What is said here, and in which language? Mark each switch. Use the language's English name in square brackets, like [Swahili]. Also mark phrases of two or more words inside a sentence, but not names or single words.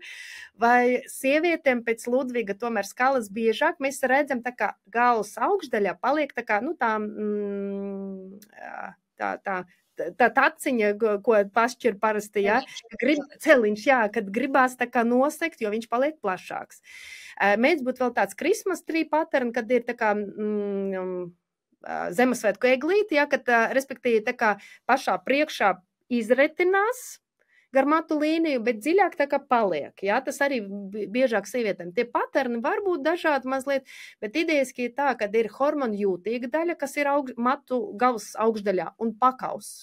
[Latvian] Vai sievietēm pēc Ludviga tomēr skalas biežāk, mēs redzam, tā kā galvas augšdaļā paliek tā kā, tā taciņa, ko pašķir parasti, ja, celiņš, jā, kad gribās tā kā nosekt, jo viņš paliek plašāks. Mēdz būt vēl tāds [English] Christmas tree pattern, [Latvian] kad ir tā kā Ziemassvētku eglīti, ja, kad, respektīvi, tā kā pašā priekšā izretinās, gar matu līniju, bet dziļāk tā kā paliek. Jā, tas arī biežāk sievietēm. Tie paterni var būt dažādi mazliet, bet idejiski ir tā, ka ir hormonu jūtīga daļa, kas ir matu galvas augšdaļā, un pakaus.